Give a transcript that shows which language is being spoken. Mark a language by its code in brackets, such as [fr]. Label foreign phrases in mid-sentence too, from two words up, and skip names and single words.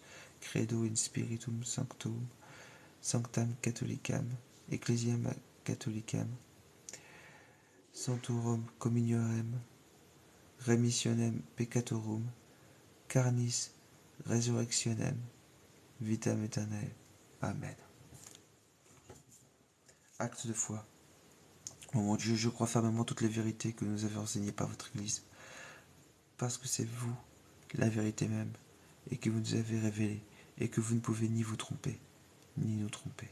[la] Credo in Spiritum Sanctam Catholicam, Ecclesiam Catholicam, Sanctorum Communionem, Remissionem Peccatorum, Carnis Resurrectionem, Vitam Aeternam. [fr] Amen. Acte de foi. Oh mon Dieu, je crois fermement toutes les vérités que nous avez enseignées par votre Église, parce que c'est vous, la vérité même, et que vous nous avez révélée, et que vous ne pouvez ni vous tromper, ni nous tromper.